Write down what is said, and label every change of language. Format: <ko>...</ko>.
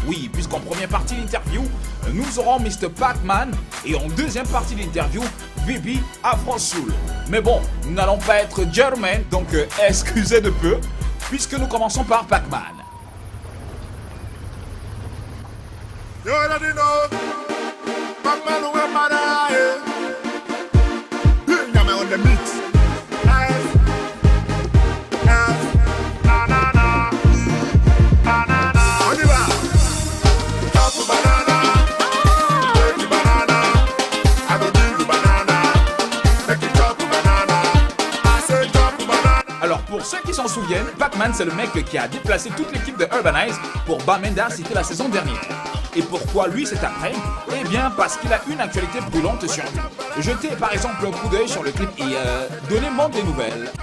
<fr>Oui, puisqu'en première partie de l'interview nous aurons Mr. Pac-Man et en deuxième partie de l'interview Bibi Afro Soul. Mais bon, nous n'allons pas être Germain, donc excusez de peu, puisque nous commençons par Pac-Man.</fr> <en>You already know, Pac-Man where my eye. You're on the mix.</en> <fr>Na na na, on y va.</fr> <en>Chop banana, take the banana. I go give you banana, make you chop banana. I say chop banana.</en> <fr>Alors pour ceux qui s'en souviennent, Pac-Man c'est le mec qui a déplacé toute l'équipe de Urbanize pour Bamenda, c'était la saison dernière. Et pourquoi lui cet après-midi? Eh bien parce qu'il a une actualité brûlante sur lui. Jetez par exemple un coup d'œil sur le clip et donnez-moi des nouvelles.</fr>